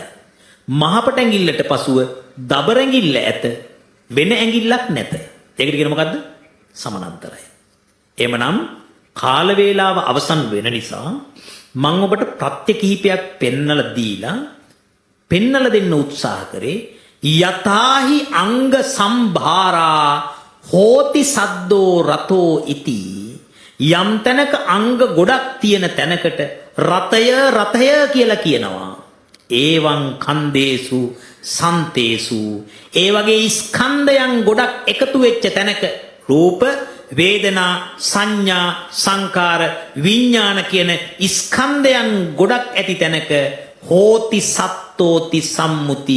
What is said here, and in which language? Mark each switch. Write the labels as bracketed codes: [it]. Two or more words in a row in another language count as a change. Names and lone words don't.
[si] මහපට ඇඟිල්ලට පසුව දබර ඇඟිල්ල ඇත වෙන ඇඟිල්ලක් නැත. ඒකට කියන මොකද්ද? සමානතරයි. එහෙමනම් කාල වේලාව අවසන් වෙන නිසා මම ඔබට ප්‍රත්‍ය කිහිපයක් පෙන්නලා දෙන්න උත්සාහ කරේ. [pi] යතාහි අංග සම්භාරා හෝති සද්දෝ රතෝ ඉති. [si] යම් තැනක අංග ගොඩක් තියෙන තැනකට රතය කියලා කියනවා. [pi] ඒවං කන්දේසු සන්තේසු. [si] ඒ වගේ ස්කන්ධයන් ගොඩක් එකතු වෙච්ච තැනක රූප වේදනා සංඥා සංකාර විඥාන කියන ස්කන්ධයන් ගොඩක් ඇති තැනක [pi] හෝති සත්තෝති සම්මුති.